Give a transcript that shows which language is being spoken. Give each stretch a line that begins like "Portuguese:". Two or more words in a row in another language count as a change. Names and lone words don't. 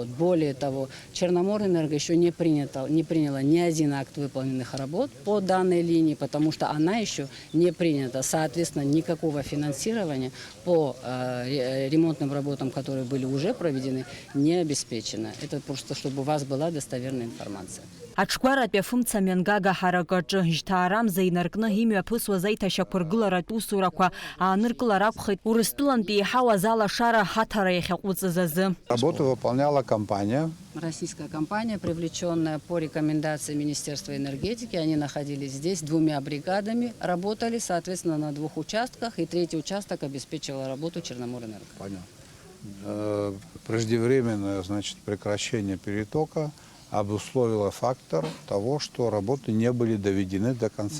Russian: Более того, Черноморэнерго еще не приняла ни один акт выполненных работ по данной линии, потому что она еще не принята. Соответственно, никакого финансирования по ремонтным работам, которые были уже проведены, не обеспечено. Это просто, чтобы у вас была достоверная информация.
Abkhazian: Аҽгәаратәи афымцамҩангага ҳаракаҿы жьҭаарамза инаркны имҩаԥысуаз аиҭашьақәыргыларатә усурақәа ааныркылар акәхеит Урыстәылантәи иҳауаз алашара ҳаҭара иахьаҟәыҵыз азы.
Russian: Работу выполняла компания. Российская компания, привлеченная по рекомендации Министерства энергетики. Они находились здесь 2 бригадами, работали, соответственно, на 2 участках, и 3-й участок обеспечивал работу Черноморэнерго. Понятно. Преждевременное, значит, прекращение перетока обусловило фактор того, что работы не были доведены до конца.